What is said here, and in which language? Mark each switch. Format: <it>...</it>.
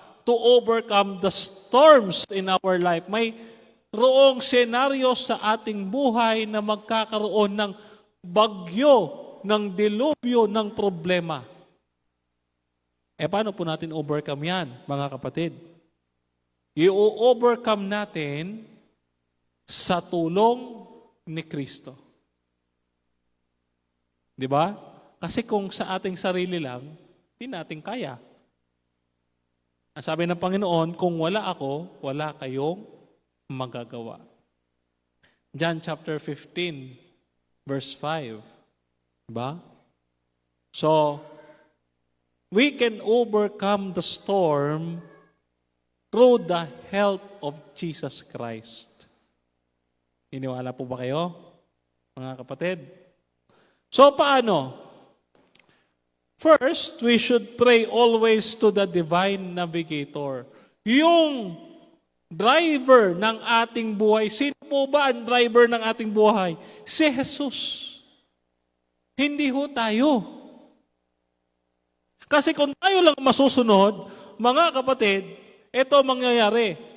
<en>To overcome the storms in our life.</en> <tl>May roong senaryo sa ating buhay na magkakaroon ng bagyo, ng dilubyo, ng problema. Paano po natin overcome yan, mga kapatid? I-overcome natin sa tulong ni Kristo. Di ba? Kasi kung sa ating sarili lang, hindi natin kaya. Ang sabi ng Panginoon, kung wala ako, wala kayong magagawa. John chapter 15, verse 5. Diba?</tl> <en>So, we can overcome the storm through the help of Jesus Christ.</en> <tl>Iniwala po ba kayo, mga kapatid? So, paano?</tl> <en>First, we should pray always to the divine navigator.</en> <tl>Yung driver ng ating buhay. Sino po ba ang driver ng ating buhay? Si Jesus. Hindi ho tayo. Kasi kung tayo lang masusunod, mga kapatid, ito mangyayari.</tl>